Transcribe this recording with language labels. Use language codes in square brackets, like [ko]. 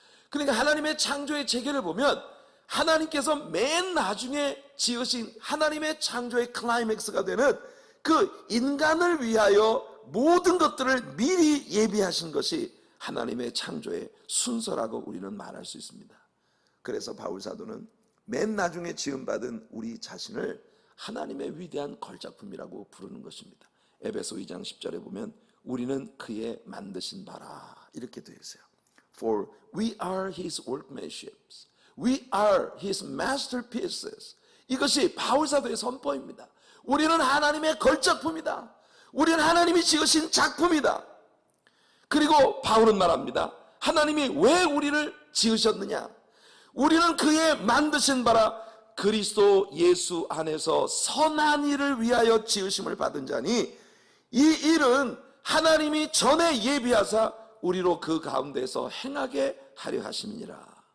[ko] 그러니까 하나님의 창조의 체계를 보면 하나님께서 맨 나중에 지으신 하나님의 창조의 클라이맥스가 되는 그 인간을 위하여 모든 것들을 미리 예비하신 것이 하나님의 창조의 순서라고 우리는 말할 수 있습니다. 그래서 바울 사도는 맨 나중에 지음받은 우리 자신을 하나님의 위대한 걸작품이라고 부르는 것입니다. 에베소 2장 10절에 보면 우리는 그의 만드신 바라 이렇게 되어 있어요. [en] For we are his workmanships. We are his masterpieces. [ko] 이것이 바울 사도의 선포입니다. 우리는 하나님의 걸작품이다. 우리는 하나님이 지으신 작품이다. 그리고 바울은 말합니다. 하나님이 왜 우리를 지으셨느냐? 우리는 그의 만드신 바라 그리스도 예수 안에서 선한 일을 위하여 지으심을 받은 자니 이 일은 하나님이 전에 예비하사 우리로 그 가운데서 행하게 하려 하심이니라.